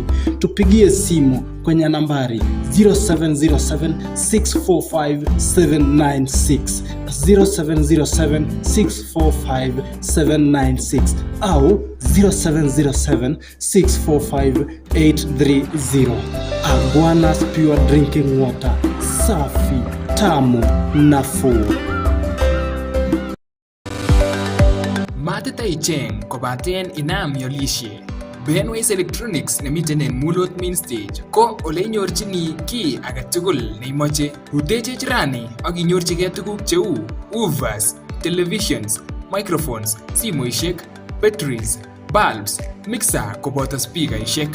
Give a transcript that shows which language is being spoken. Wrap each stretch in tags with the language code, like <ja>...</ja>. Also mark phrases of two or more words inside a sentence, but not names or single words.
<sw>Tupigie simu kwenye nambari 0707 645 796 0707 645 796 au 0707 645 830. Aguanas Pure Drinking Water, safi, tamu, nafuu.</sw> <kln>Matita icheng kobaten inam yolishe. Benways Electronics nemiten en Mulot Main Stage ko ole inyorchini ki agetugul neimoche. Ruteche jirani ak inyorchigei tuguk cheu</kln> <en>woofers, televisions, microphones,</en> <kln>simoishek,</kln> <en>batteries, bulbs,</en> <kln>mixer koboto speakerishek.</kln>